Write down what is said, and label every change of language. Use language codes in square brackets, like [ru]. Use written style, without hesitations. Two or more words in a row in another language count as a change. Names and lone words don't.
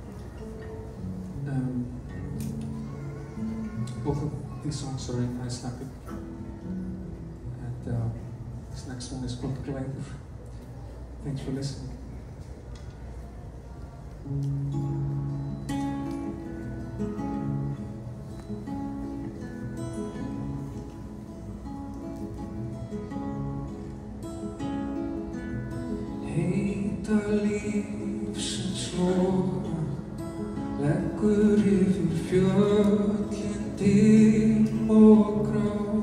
[en] Both of these songs are in Icelandic, and this next one is called Glæður. Thanks for listening. [is] Heita lífsins loga leggur yfir fjöllin dim og grá.